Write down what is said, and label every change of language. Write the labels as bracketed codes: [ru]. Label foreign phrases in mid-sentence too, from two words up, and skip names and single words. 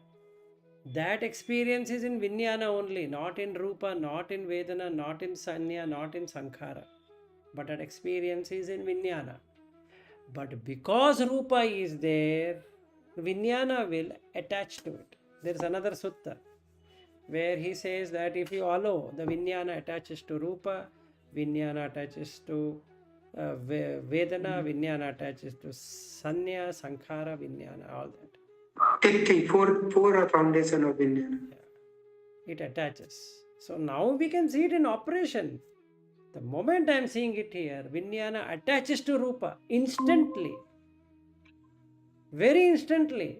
[en] That experience is in Vijnana only, not in Rupa, not in Vedana, not in Sanya, not in Sankhara. But that experience is in Vijnana. But because Rupa is there, Vijnana will attach to it. There is another sutta where he says that if you allow, the Vijnana attaches to Rupa, Vijnana attaches to Vedana, Vijnana attaches to Sanya, Sankhara, Vijnana, all that. Four are foundation of Vijnana. Yeah. It attaches. So now we can see it in operation. The moment I am seeing it here, Vijnana attaches to Rupa instantly. Very instantly.